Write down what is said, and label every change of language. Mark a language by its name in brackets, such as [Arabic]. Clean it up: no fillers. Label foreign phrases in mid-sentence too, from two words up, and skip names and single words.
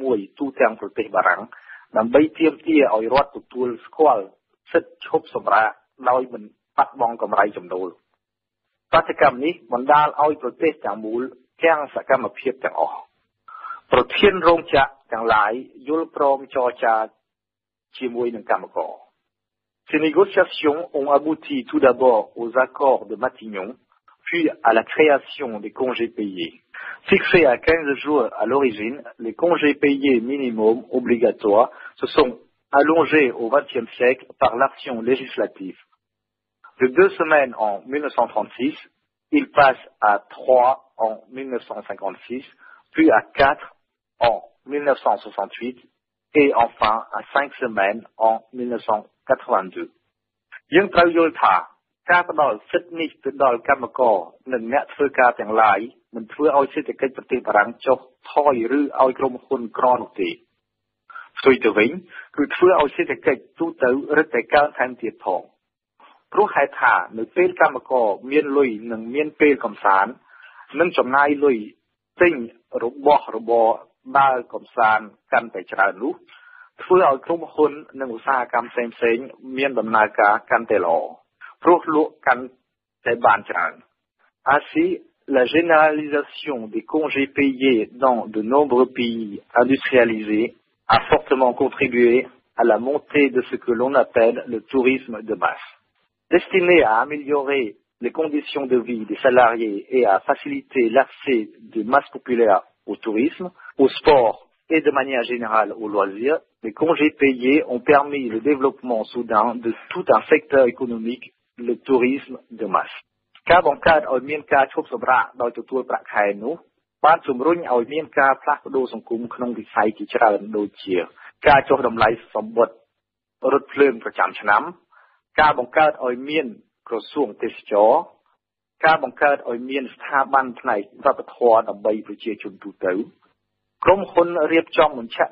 [Khmer] មួយទូទាំងប្រទេសបារាំងដើម្បីទាមទារឲ្យរដ្ឋទទួលស្គាល់សិទ្ធិឈប់សម្រាកដោយមិនបាត់បង់កម្រៃចំណូលបាតកម្មនេះបណ្ដាលឲ្យប្រទេសទាំងមូលទាំងសកម្មភាពទាំងអស់ប្រធានរោងចក្រទាំងឡាយយល់ព្រមចរចាជាមួយនឹងកម្មករ [French] Ces négociations ont abouti tout d'abord aux accords de Matignon, puis à la création des congés payés. Fixés à 15 jours à l'origine, les congés payés minimum obligatoires se sont allongés au XXe siècle par l'action législative. De 2 semaines en 1936, ils passent à 3 en 1956, puis à 4 en 1968 et enfin à 5 semaines en 1982. [Khmer] យើងត្រូវយល់ថាការផ្ដល់សិទ្ធិនេះទៅដល់កម្មករនិងអ្នកធ្វើការទាំងឡាយមិនធ្វើឲ្យសេដ្ឋកិច្ចប្រទេសបារាំងចុះថយឬឲ្យក្រុម ហ៊ុនក្រនោះទេផ្ទុយទៅវិញគឺធ្វើឲ្យសេដ្ឋកិច្ចទូទៅរឹតតែកើនថែមទៀតផងព្រោះហេតុ ថានៅពេលកម្មករមានលុយនិងមានពេលកំសាន្តនិងចំណាយលុយទិញរបស់របរដើរកំសាន្តកាន់តែច្រើននោះធ្វើឲ្យក្រុមហ៊ុននិងឧស្សាហកម្មផ្សេងៗមានដំណើរការកាន់តែល្អព្រោះលក់កាន់តែបានច្រើន [French] Ainsi, la généralisation des congés payés dans de nombreux pays industrialisés a fortement contribué à la montée de ce que l'on appelle le tourisme de masse. Destiné à améliorer les conditions de vie des salariés et à faciliter l'accès des masses populaires au tourisme, au sport et de manière générale aux loisirs, les congés payés ont permis le développement soudain de tout un secteur économique, le tourisme de masse. [Khmer] ការបង្កើតឲ្យមានការឈប់សម្រាកដោយទទួលប្រាក់ខែនោះបានជំរុញឲ្យមានការផ្លាស់ប្ដូរសង្គមក្នុងវិស័យជាច្រើនដូចជាការចុះតម្លៃសម្បត្តិរថភ្លើងប្រចាំឆ្នាំការ បង្កើតឲ្យមានក្រសួងទេសចរណ៍ការបង្កើតឲ្យមានស្ថាប័នផ្នែកវប្បធម៌ដើម្បីប្រជាជនទូទៅក្រុមហ៊ុនរៀបចំមជ្ឈ